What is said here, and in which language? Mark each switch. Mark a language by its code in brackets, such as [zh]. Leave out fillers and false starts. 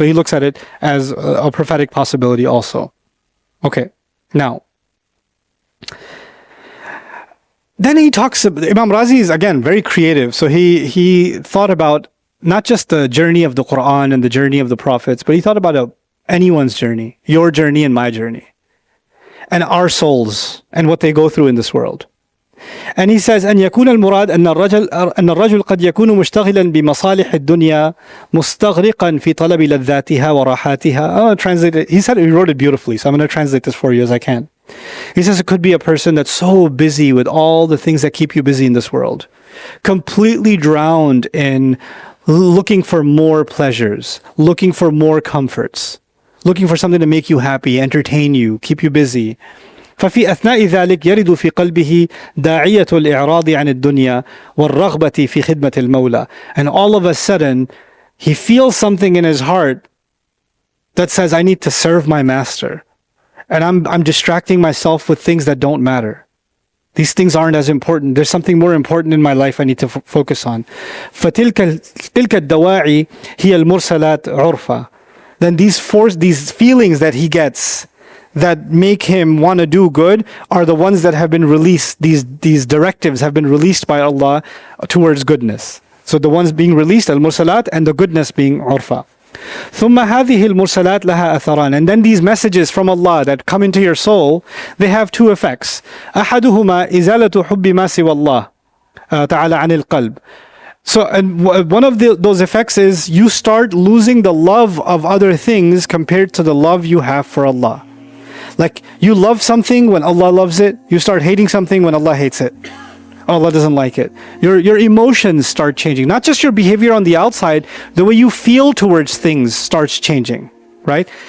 [en] So he looks at it as a prophetic possibility also. Okay, now, then he talks, Imam Razi is again very creative. So he thought about not just the journey of the Quran and the journey of the prophets, but he thought about anyone's journey, your journey and my journey, and our souls and what they go through in this world. And he says, [ar] أن يكون المراد أن الرجل قد يكون مشتغلا بمصالح الدنيا مستغرقا في طلب لذاتها وراحاتها. [en] Translate it. He wrote it beautifully, so I'm going to translate this for you as I can. He says it could be a person that's so busy with all the things that keep you busy in this world, completely drowned in looking for more pleasures, looking for more comforts, looking for something to make you happy, entertain you, keep you busy. [ar] ففي أثناء ذلك يرد في قلبه داعية الإعراض عن الدنيا والرغبة في خدمة المولى. [en] And all of a sudden, he feels something in his heart that says, I need to serve my master. and I'm distracting myself with things that don't matter. These things aren't as important. There's something more important in my life I need to focus on. [ar] فتلك الدواعي هي المرسلات عرفا. [en] Then these feelings that he gets that make him want to do good are the ones that have been released. These directives have been released by Allah towards goodness. So the ones being released, al-mursalat, and the goodness being urfa. [ar] ثم هذه المرسلات لها أثران. [en] And then these messages from Allah that come into your soul, they have two effects. [ar] أحدهما إزالة حب ما سوى الله تعالى عن القلب. [en] So, and one of those effects is you start losing the love of other things compared to the love you have for Allah. Like you love something when Allah loves it, you start hating something when Allah hates it. Allah doesn't like it. Your emotions start changing. Not just your behavior on the outside, the way you feel towards things starts changing, right?